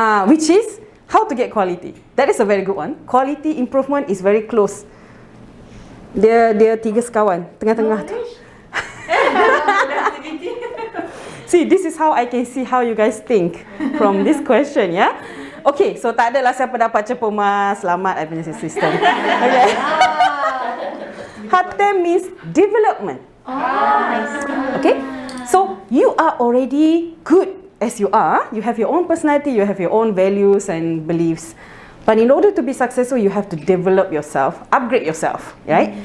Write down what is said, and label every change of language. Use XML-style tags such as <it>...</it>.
<en>Which is how to get quality. That is a very good one. Quality improvement is very close.</en> <ms>Dia tiga sekawan tengah-tengah tu.</ms> <en>See, this is how I can see how you guys think from this question, yeah?</en> <ms>Okay, so tak adalah siapa dapat cepu emas, selamat I punya system.</ms> <en>Okay. HATTEN means development. Okay, so you are already good as you are. You have your own personality, you have your own values and beliefs. But in order to be successful, you have to develop yourself, upgrade yourself, right?</en>